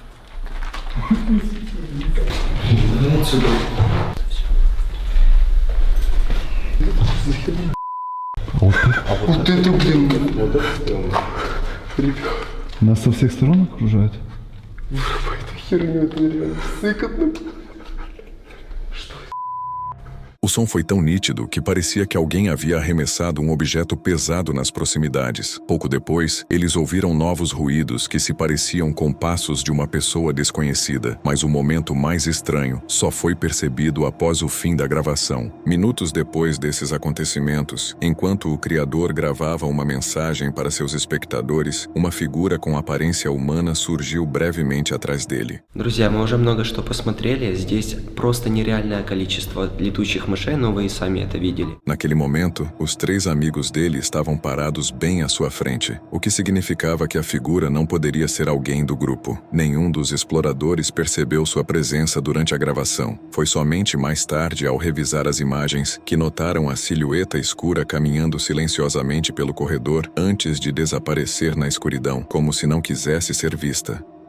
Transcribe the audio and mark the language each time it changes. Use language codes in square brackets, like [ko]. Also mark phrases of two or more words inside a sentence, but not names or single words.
[ru] Отсюда. Вот это, блин. Вот это стрёмно. Ребят. Нас со всех сторон окружают. Эту херню, это нереально сыкотно. [pt] O som foi tão nítido que parecia que alguém havia arremessado um objeto pesado nas proximidades. Pouco depois, eles ouviram novos ruídos que se pareciam com passos de uma pessoa desconhecida, mas o momento mais estranho só foi percebido após o fim da gravação. Minutos depois desses acontecimentos, enquanto o criador gravava uma mensagem para seus espectadores, uma figura com aparência humana surgiu brevemente atrás dele. [ru] Друзья, мы уже много что посмотрели. Здесь просто нереальное количество летучих мышей, но вы и сами это видели. [pt] Naquele momento, os três amigos dele estavam parados bem à sua frente, o que significava que a figura não poderia ser alguém do grupo. Nenhum dos exploradores percebeu sua presença durante a gravação. Foi somente mais tarde, ao revisar as imagens, que notaram a silhueta escura caminhando silenciosamente pelo corredor antes de desaparecer na escuridão, como se não quisesse ser vista.